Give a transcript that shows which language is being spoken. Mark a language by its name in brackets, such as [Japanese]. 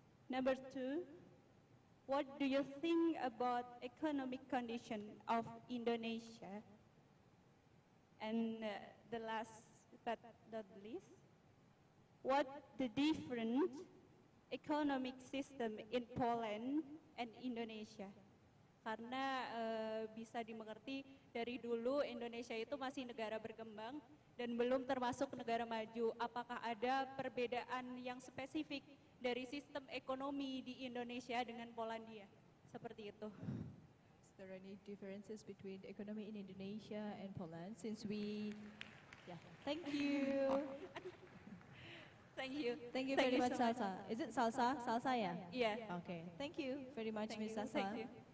[English] Number 2, what do you think about economic condition of Indonesia? And the last but not least, what the different economic system in Poland and Indonesia? [Indonesian] Karena bisa dimengerti dari dulu Indonesia itu masih negara berkembang dan belum termasuk negara maju. Apakah ada perbedaan yang spesifik dari sistem ekonomi di Indonesia dengan Polandia? Seperti itu. [English] Is there any differences between the economy in Indonesia and Poland? Since we, yeah, thank you. Thank you. Thank you very much, Salsa. Is it Salsa? Salsa, yeah? Yeah. Okay. Thank you very much, Ms. Salsa. Thank you.